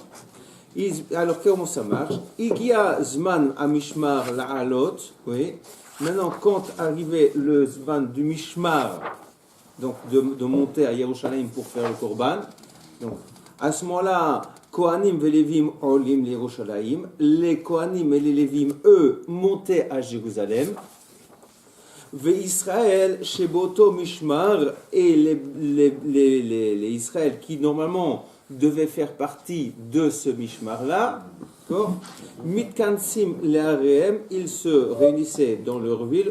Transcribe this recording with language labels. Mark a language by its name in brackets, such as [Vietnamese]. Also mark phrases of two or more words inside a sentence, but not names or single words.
[French] Alors comment ça marche? Il y a [Hebrew] זמן ה משמר לעלות. [French] Oui. Maintenant, quand arrivait le zman du mishmar, donc de monter à Yerushalayim pour faire le korban, donc à ce moment-là, Kohanim et Lévim [Hebrew] עולים לירושלים. [French] Les Kohanim et les Lévim, eux, montaient à Jérusalem. [Hebrew] וישראל שבאותו משמר, [French] et les Israël qui normalement devaient faire partie de ce Mishmar-là, [Hebrew] מתכנסים לעריהם, [French] ils se réunissaient dans leur ville.